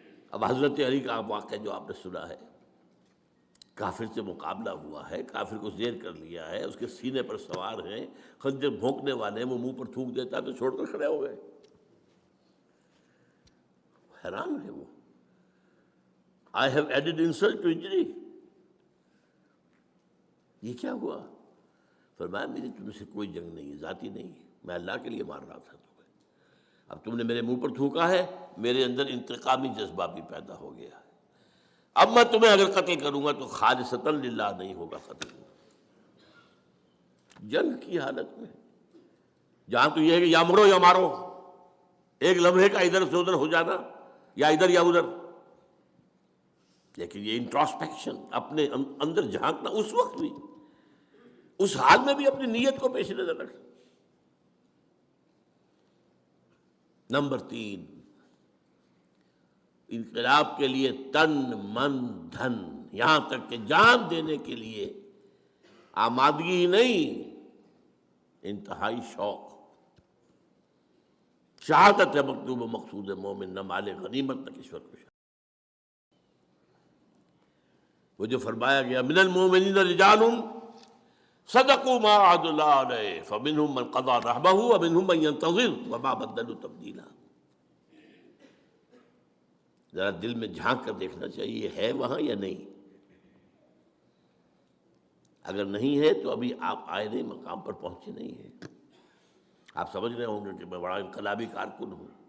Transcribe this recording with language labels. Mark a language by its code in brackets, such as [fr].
[ur] اب حضرت علی کا واقعہ جو آپ نے سنا ہے، کافر سے مقابلہ ہوا ہے، کافر کو زیر کر لیا ہے، اس کے سینے پر سوار ہیں، خنجر بھونکنے والے ہیں، وہ منہ پر تھوک دیتا ہے تو چھوڑ کر کھڑے ہو گئے. حیران ہے وہ. [en] I have added insult to injury. [ur] یہ کیا ہوا؟ فرمایا میری تم سے کوئی جنگ نہیں ہے، ذاتی نہیں ہے، میں اللہ کے لیے مار رہا تھا تمہیں. اب تم نے میرے منہ پر تھوکا ہے، میرے اندر انتقامی جذبہ بھی پیدا ہو گیا ہے. اب میں تمہیں اگر قتل کروں گا تو خالصتاً للہ نہیں ہوگا قتل. جنگ کی حالت میں جہاں تو یہ ہے کہ یا مرو یا مارو، ایک لمحے کا ادھر سے ادھر ہو جانا، یا ادھر یا ادھر. لیکن یہ انٹراسپیکشن، اپنے اندر جھانکنا، اس وقت بھی، اس حال میں بھی اپنی نیت کو پیش نظر رکھنا. نمبر 3، انقلاب کے لیے تن من دھن، یہاں تک کہ جان دینے کے لیے آمادگی ہی نہیں، انتہائی شوق. شہادت ہے مطلوب و مقصود مومن، نہ مال غنیمت نہ کشور کشائی. وہ جو فرمایا گیا [ar] من المؤمنین رجال صدقوا ما عاهدوا الله علیہ فمنهم من قضى نحبه ومنهم من ينتظر وما بدلوا تبدیلا. [ur] ذرا دل میں جھانک کر دیکھنا چاہیے ہے وہاں یا نہیں. اگر نہیں ہے تو ابھی آپ آئے مقام پر پہنچے نہیں ہیں. آپ سمجھ رہے ہوں گے کہ میں بڑا انقلابی کارکن ہوں.